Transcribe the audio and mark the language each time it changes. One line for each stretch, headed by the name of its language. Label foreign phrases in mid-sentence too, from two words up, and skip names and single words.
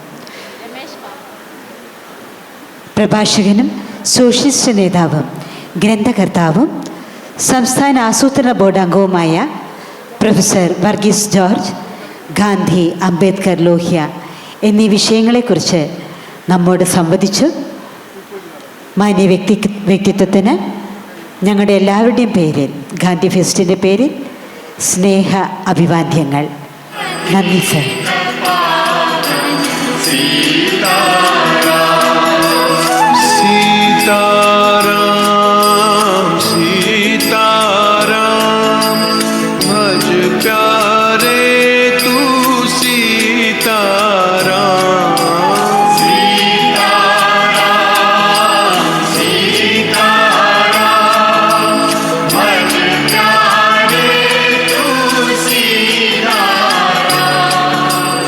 Malayalam: പ്രഭാഷകനും സോഷ്യലിസ്റ്റ് നേതാവും ഗ്രന്ഥകർത്താവും സംസ്ഥാന ആസൂത്രണ ബോർഡ് അംഗവുമായ പ്രൊഫസർ വർഗീസ് ജോർജ് ഗാന്ധി, അംബേദ്കർ, ലോഹ്യ എന്നീ വിഷയങ്ങളെക്കുറിച്ച് നമ്മോട് സംവദിച്ചു. മാന്യ വ്യക്തിത്വത്തിന് ഞങ്ങളുടെ എല്ലാവരുടെയും പേരിൽ, ഗാന്ധി ഫെസ്റ്റിൻ്റെ പേരിൽ സ്നേഹ അഭിവാദ്യങ്ങൾ. നന്ദി സർ.
Hindi: सीताराम सीताराम भज प्यारे तू सीताराम सीताराम सीताराम भज प्यारे तू सीताराम।